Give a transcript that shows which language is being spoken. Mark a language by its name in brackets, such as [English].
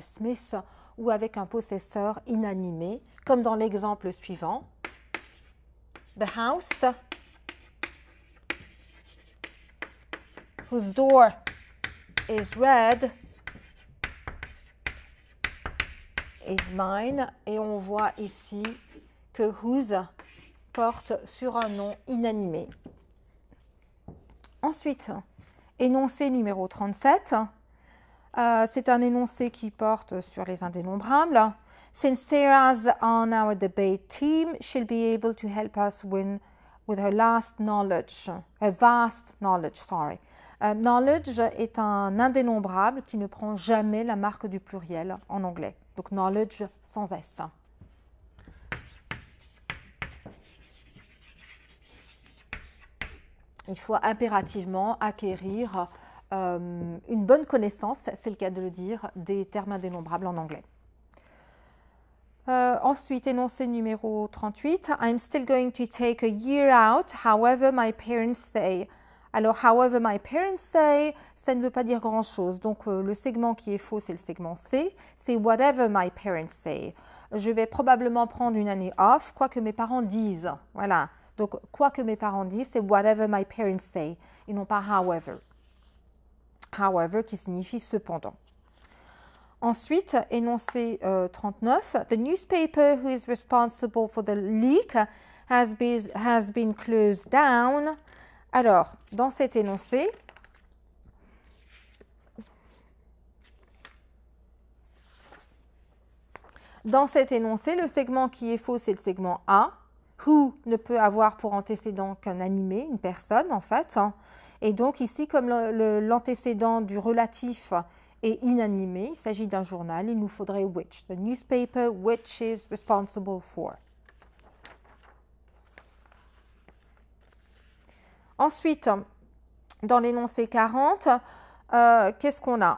[French] Smith, ou avec un possesseur inanimé, comme dans l'exemple suivant. [English] The house whose door is red is mine. [French] Et on voit ici que whose porte sur un nom inanimé. Ensuite, énoncé numéro 37. C'est un énoncé qui porte sur les indénombrables. [English] Since Sarah's on our debate team, she'll be able to help us win with her last knowledge, her vast knowledge, sorry. [French] Knowledge est un indénombrable qui ne prend jamais la marque du pluriel en anglais. Donc knowledge sans S. Il faut impérativement acquérir une bonne connaissance, c'est le cas de le dire, des termes indénombrables en anglais. Ensuite, énoncé numéro 38. [English] I'm still going to take a year out, however my parents say. [French] Alors, [English] however my parents say, [French] ça ne veut pas dire grand-chose. Donc, le segment qui est faux, c'est le segment C. C'est [English] whatever my parents say. [French] Je vais probablement prendre une année off, quoi que mes parents disent. Voilà. Donc, quoi que mes parents disent, c'est [English] whatever my parents say. [French] Et non pas however. However, qui signifie cependant. Ensuite, énoncé 39. [English] The newspaper who is responsible for the leak has been closed down. [French] Alors, dans cet énoncé, le segment qui est faux, c'est le segment A. Who ne peut avoir pour antécédent qu'un animé, une personne en fait. Et donc ici, comme l'antécédent du relatif est inanimé, il s'agit d'un journal, il nous faudrait which. [English] The newspaper which is responsible for. [French] Ensuite, dans l'énoncé 40, qu'est-ce qu'on a?